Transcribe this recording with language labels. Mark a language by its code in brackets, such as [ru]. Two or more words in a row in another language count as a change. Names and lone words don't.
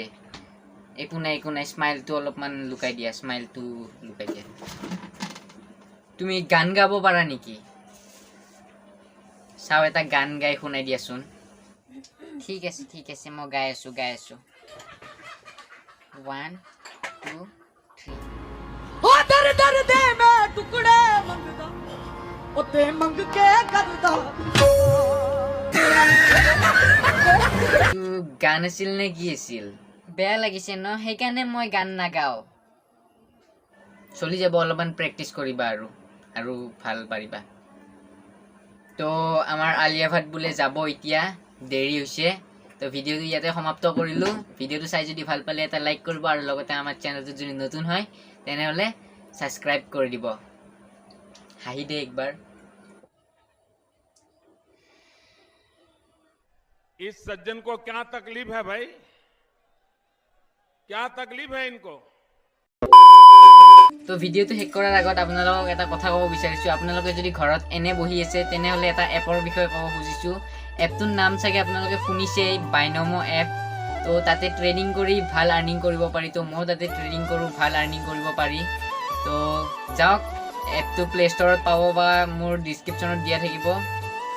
[as] একো নাই, স্মাইলটো অলপমান লুকাই দিয়া, তুমি গান গাব পাৰা নেকি? চাওঁ, এটা গান গাই শুনাই দিয়াচোন। ঠিক আছে, মই গাই আছোঁ। 1 2 3। [pa] ਓ ਦਰ ਦਰ ਦੇ ਮੈਂ ਟੁਕੜੇ ਮੰਗਦਾ ਓ ਤੇ ਮੰਗ ਕੇ ਕਰਦਾ। [as] গান আছিল নে কি আছিল? বেয়া লাগিছে ন, সেইকাৰণে মই গান নাগাওঁ। চলি যাব, অলপমান প্ৰেক্টিচ কৰিবা আৰু ভাল পাৰিবা। তো আমাৰ আলিয়া ভাট বোলে যাব এতিয়া, দেৰি হৈছে। তো ভিডিঅ'টো ইয়াতে সমাপ্ত কৰিলোঁ। ভিডিঅ'টো চাই যদি ভাল পালে এটা লাইক কৰিব, আৰু লগতে আমাৰ চেনেলটো যদি নতুন হয় তেনেহ'লে ছাবস্ক্ৰাইব কৰি দিব। হাঁহি দে একবাৰ। [hi] इस सज्जन को क्या तकलीफ है भाई? क्या तकलीफ है इनको? [as] তো ভিডিঅ'টো শেষ কৰাৰ আগত আপোনালোকক এটা কথা ক'ব বিচাৰিছোঁ। আপোনালোকে যদি ঘৰত এনে বহি আছে তেনেহ'লে এটা এপৰ বিষয়ে ক'ব খুজিছোঁ। এপটোৰ নাম চাগে আপোনালোকে শুনিছেই, বাইনমো এপ। তো তাতে ট্ৰেডিং কৰি ভাল আৰ্নিং কৰিব পাৰি। তো ময়ো তাতে ট্ৰেডিং কৰোঁ, ভাল আৰ্নিং কৰিব পাৰি। তো যাওক, এপটো প্লে ষ্ট'ৰত পাব বা মোৰ ডিছক্ৰিপশ্যনত দিয়া থাকিব।